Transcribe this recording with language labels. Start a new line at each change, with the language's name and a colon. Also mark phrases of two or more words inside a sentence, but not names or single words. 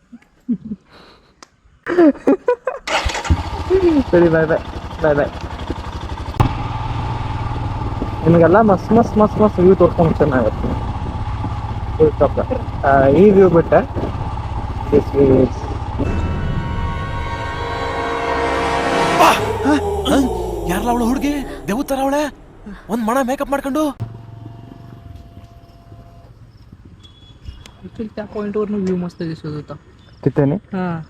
Kannada: ಸರಿ
English: bye bye bye bye
Kannada: ನಿಮಗೆಲ್ಲ ಮಸ್ತ್ ಮಸ್ತ್ ಮಸ್ತ್ ಮಸ್ತ್ ವ್ಯೂ ತೋರ್ಸ್ಕೊಂಡು ಚೆನ್ನಾಗತ್ತೆ ಈ ವ್ಯೂ ಬಿಟ್ಟೆ
English: this view is
Kannada: ಯಾರಲ್ಲ ಅವಳು ಹುಡುಗಿ ದೇವತರ ಅವಳೆ ಒಂದ್ ಮಣ ಮೇಕಪ್ ಮಾಡ್ಕೊಂಡು
Marathi: ऍक्च्युअली त्या पॉइंटवरून व्ह्यू मस्त दिसत होता तिथे हा